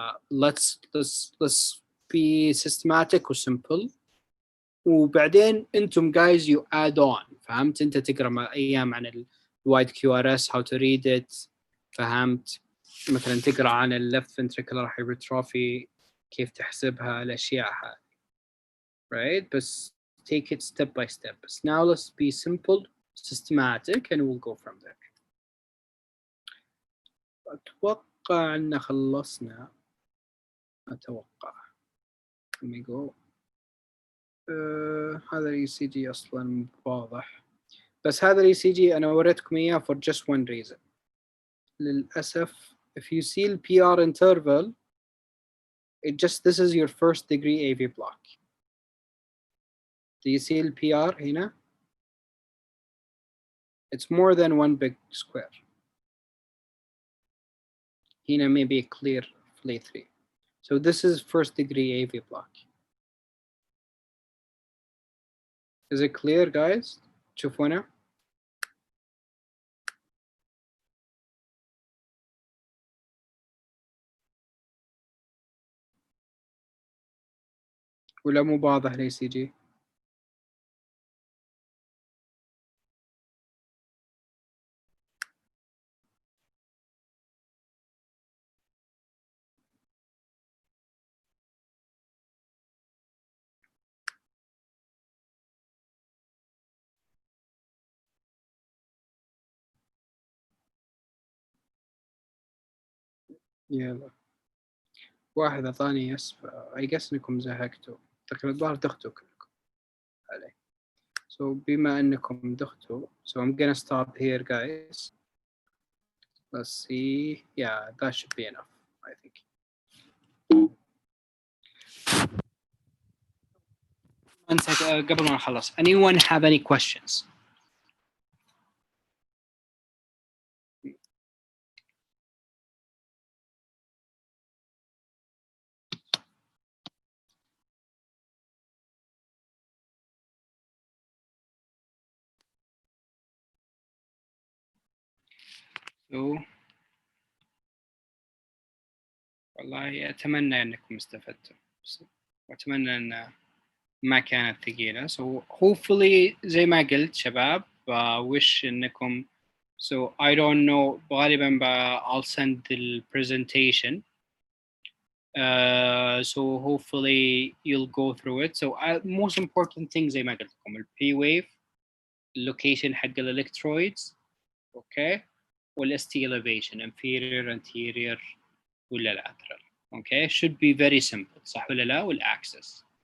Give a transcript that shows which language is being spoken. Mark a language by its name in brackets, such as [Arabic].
[English] let's be systematic و simple [Arabic] وبعدين انتم [English] guys you add on. [Arabic] فهمت انت تقرا ايام عن ال wide QRS [English] how to read it. [Arabic] فهمت مثلا تقرا عن ال left ventricular hypertrophy كيف تحسبها الاشياء هذه. [English] Right? بس take it step by step. But now let's be simple, systematic and we'll go from there. [Arabic] أتوقع أن خلصنا أتوقع. [English] Let me go. [Arabic] هذا ال ECG أصلا واضح، بس هذا ال ECG أنا وريتكم إياه [English] for just one reason. [Arabic] للأسف [English] if you see the PR interval, this is your first degree AV block. Do you see the PR [Arabic] هنا? [English] It's more than one big square. [Arabic] هنا [English] maybe clear flay 3. So this is first degree AV block. Is it clear guys? [Arabic] تشوفونه؟ ولا مو واضح ال ECG؟ يلا واحد أعطاني يس I guess إنكم زهقتوا، تقريبا الظاهر دختوا كلكم عليه. [English] So [Arabic] بما إنكم دختوا, [English] so I'm gonna stop here guys. Let's see. Yeah, that should be enough, I think. [Arabic] قبل ما نخلص, [English] anyone have any questions? [Arabic] So, والله أتمنى أنكم استفدتوا, وأتمنى أن ما كانت ثقيلة. [English] So hopefully [Arabic] زي ما قلت شباب, [English] wish أنكم, so I don't know, غالبا I'll send the presentation. So hopefully you'll go through it. So most important thing [Arabic] زي ما قلت لكم, [English] ال P-wave, location حق electrodes, okay, وال ST elevation, inferior, anterior, ولا lateral, okay, should be very simple, [Arabic] صح ولا لا, [English] والaxis.